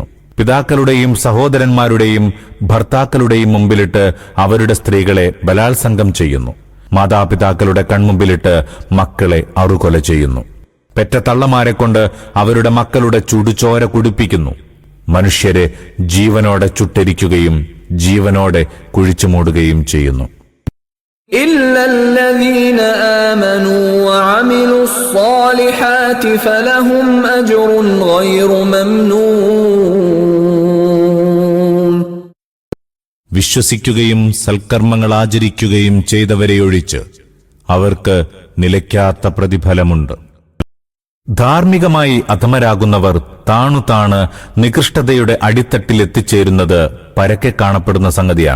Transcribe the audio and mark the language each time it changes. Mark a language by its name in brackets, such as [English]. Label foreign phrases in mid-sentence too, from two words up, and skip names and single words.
[Malayalam] പിതാക്കളുടെയും സഹോദരന്മാരുടെയും ഭർത്താക്കളുടെയും മുമ്പിലിട്ട് അവരുടെ സ്ത്രീകളെ ബലാത്സംഗം ചെയ്യുന്നു. മാതാപിതാക്കളുടെ കൺമുമ്പിലിട്ട് മക്കളെ അറുകൊല ചെയ്യുന്നു. പെറ്റ തള്ളമാരെക്കൊണ്ട് അവരുടെ മക്കളുടെ ചുടുചോര കുടിപ്പിക്കുന്നു. മനുഷ്യരെ ജീവനോടെ ചുട്ടരിക്കുകയും ജീവനോടെ കുഴിച്ചുമൂടുകയും ചെയ്യുന്നു. [Arabic] إلا الذين آمنوا وعملوا الصالحات فلهم أجر غير ممنون. [Malayalam] വിശ്വസിക്കുകയും സൽക്കർമ്മങ്ങൾ ആചരിക്കുകയും ചെയ്തവരെയൊഴിച്ച് അവർക്ക് നിലയ്ക്കാത്ത പ്രതിഫലമുണ്ട്. ധാർമ്മികമായി അധമരാകുന്നവർ താണുതാണ് നികൃഷ്ടതയുടെ അടിത്തട്ടിൽ എത്തിച്ചേരുന്നത് പരക്കെ കാണപ്പെടുന്ന സംഗതിയാണ്.